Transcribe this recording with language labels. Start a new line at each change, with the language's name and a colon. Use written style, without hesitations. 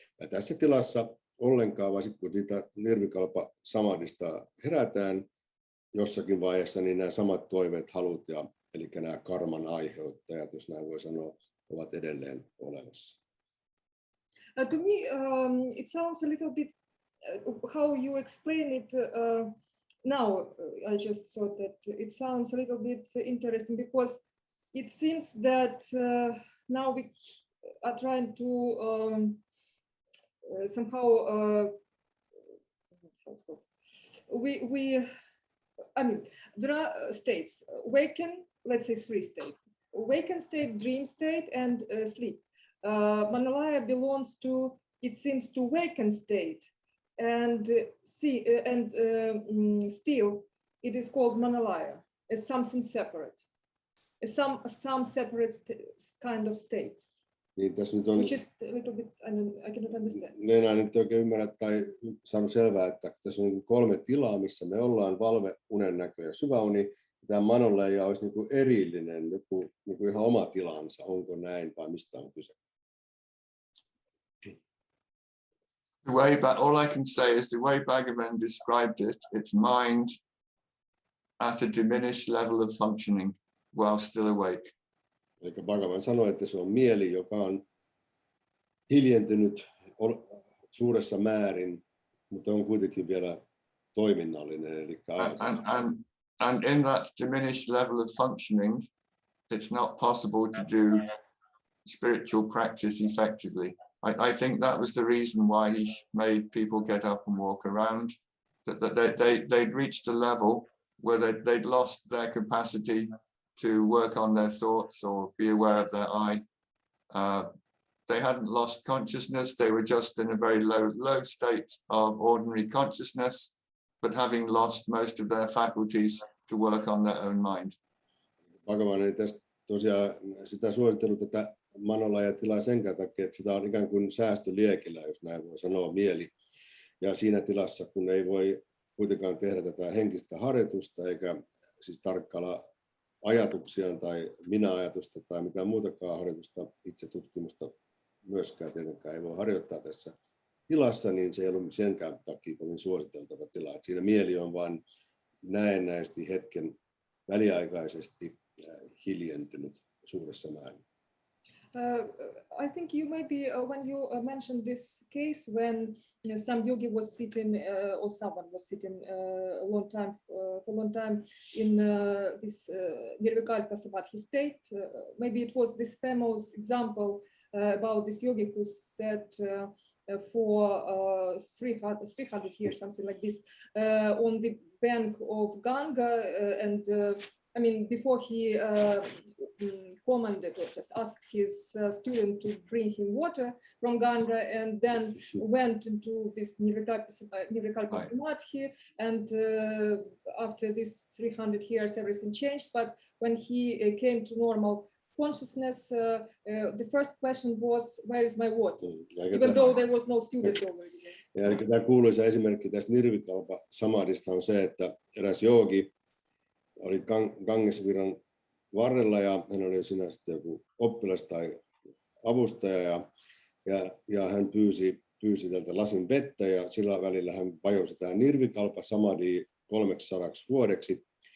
Finnish: Ja tässä tilassa ollenkaan, vaan sitten kun siitä nirvikalpa samadhista herätään jossakin vaiheessa, niin nämä samat toiveet, halut ja eli nämä karman aiheuttajat, jos näin voi sanoa, ovat edelleen olemassa.
English: To me, it sounds a little bit how you explain it now. I just thought that it sounds a little bit interesting because it seems that now we are trying to somehow I mean, there are states: waken, let's say 3 states: awaken state, dream state, and sleep. Manalaya belongs to, it seems, to waken state, and still it is called Manalaya as something separate, as some separate kind of state.
Finnish: Niin tässä nyt on,
English: which is a little bit, I cannot understand.
Finnish: Enää nyt oikein ymmärrä tai saanut selvää, että tässä on 3 tilaa, missä me ollaan: valve, unen näkö ja syväuni. Tämä Manalaya olisi erillinen, joku ihan oma tilansa. Onko näin vai mistä on kyse?
English: All I can say is the way Bhagavan described it, it's mind, at a diminished level of functioning while still awake.
Finnish: Eli Bhagavan sanoi, että se on mieli, joka on hiljentynyt suuressa määrin, mutta on kuitenkin vielä toiminnallinen. Eli
English: and in that diminished level of functioning, it's not possible to do spiritual practice effectively. I think that was the reason why he made people get up and walk around, that they'd reached a level where they'd lost their capacity to work on their thoughts or be aware of their eye. They hadn't lost consciousness, they were just in a very low state of ordinary consciousness, but having lost most of their faculties to work on their own mind.
Finnish: Bhagavan ei tästä tosiaan sitä suositellut tätä manolaya-tilaa sen takia, että sitä on ikään kuin säästöliekillä, jos näin voi sanoa, mieli. Ja siinä tilassa, kun ei voi kuitenkaan tehdä tätä henkistä harjoitusta, eikä siis tarkkailla ajatuksiaan tai minä-ajatusta tai mitään muutakaan harjoitusta, itse tutkimusta myöskään tietenkään ei voi harjoittaa tässä tilassa, niin se ei ollut senkään takia kovin suositeltava tila. Että siinä mieli on vain näennäisesti hetken väliaikaisesti hiljentynyt suuressa määrin.
English: I think you maybe when you mentioned this case when some yogi was sitting or someone was sitting a long time for a long time in this nirvikalpa samadhi state, maybe it was this famous example about this yogi who said for 300 years, something like this, on the bank of Ganga, and I mean, before he commanded or just asked his student to bring him water from Ganga, and then went into this Nirvikalpa Samadhi, and after this 300 years everything changed, but when he came to normal consciousness, the first question was, where is my water? Even though there was no student over there.
Finnish: Ja eli tämä kuuluisa esimerkki tästä Nirvikalpa Samadhista on se, että eräs joogi oli Gangesviran varrella ja hän oli siinä sitten joku oppilas tai avustaja ja hän pyysi tältä lasin vettä ja sillä välillä hän vajosi tähän Nirvikalpa Samadhiin 300 vuodeksi.